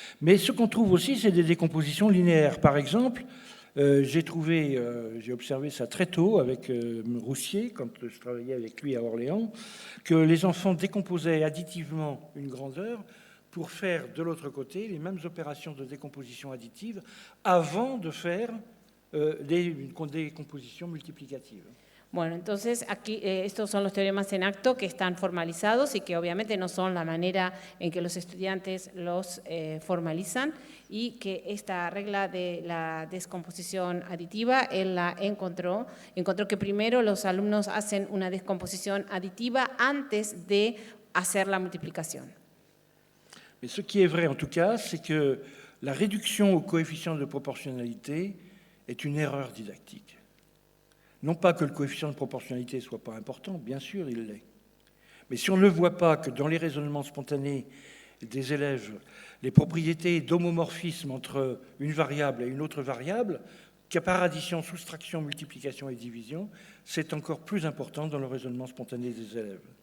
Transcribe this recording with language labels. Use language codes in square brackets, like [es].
[fr] Mais ce qu'on trouve aussi, c'est des décompositions linéaires. Par exemple, j'ai observé ça très tôt avec Roussier, quand je travaillais avec lui à Orléans, que les enfants décomposaient additivement une grandeur pour faire de l'autre côté les mêmes opérations de décomposition additive avant de faire des décompositions multiplicatives. [es] Bueno, entonces aquí estos son los teoremas en acto que están formalizados y que obviamente no son la manera en que los estudiantes los formalizan, y que esta regla de la descomposición aditiva, él la encontró que primero los alumnos hacen una descomposición aditiva antes de hacer la multiplicación. [fr] Mais ce qui est vrai en tout cas, c'est que la réduction au coefficient de proportionnalité est une erreur didactique. Non pas que le coefficient de proportionnalité ne soit pas important, bien sûr il l'est. Mais si on ne voit pas que dans les raisonnements spontanés des élèves, les propriétés d'homomorphisme entre une variable et une autre variable, qu'à par addition, soustraction, multiplication et division, c'est encore plus important dans le raisonnement spontané des élèves.